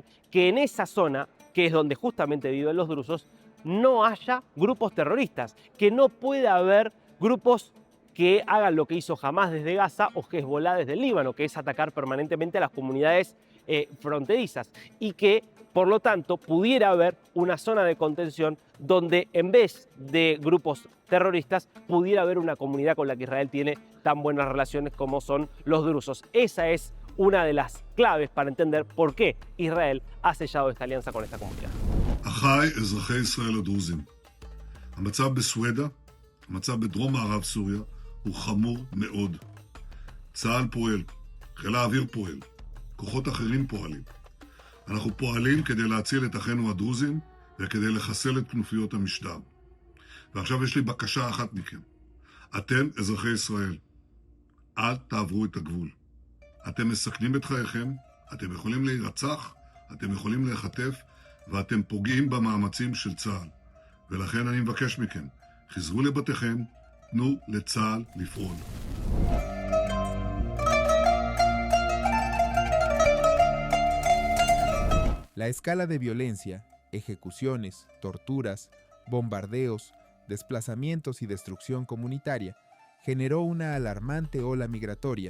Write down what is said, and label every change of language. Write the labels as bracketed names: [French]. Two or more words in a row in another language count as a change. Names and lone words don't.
[Spanish] que en esa zona, que es donde justamente viven los drusos, no haya grupos terroristas, que no pueda haber grupos que hagan lo que hizo Hamás desde Gaza o Hezbollah desde el Líbano, que es atacar permanentemente a las comunidades fronterizas, y que, por lo tanto, pudiera haber una zona de contención donde, en vez de grupos terroristas, pudiera haber una comunidad con la que Israel tiene tan buenas relaciones como son los drusos. Esa es una de las claves para entender por qué Israel ha sellado esta alianza con esta comunidad. [Hebrew] אחיי אזרחי ישראל הדרוזים, המצב בסואדה, המצב בדרום מערב סוריה, הוא חמור מאוד. צה"ל פועל, חיל האוויר פועל, כוחות אחרים פועלים. אנחנו פועלים כדי להציל את אחינו הדרוזים וכדי לחסל את כנופיות המשטר. ועכשיו יש לי בקשה אחת מכם. אתם, אזרחי ישראל, אל תעברו את הגבול. אתם מסכנים את חייכם, אתם יכולים להירצח, אתם יכולים להיחטף, ואתם פוגעים במאמצים של צה"ל. ולכן אני מבקש מכם, חזרו לבתיכם, תנו לצה"ל לפעול. [Spanish] La escala de violencia, ejecuciones, torturas, bombardeos, desplazamientos y destrucción comunitaria generó una alarmante ola migratoria.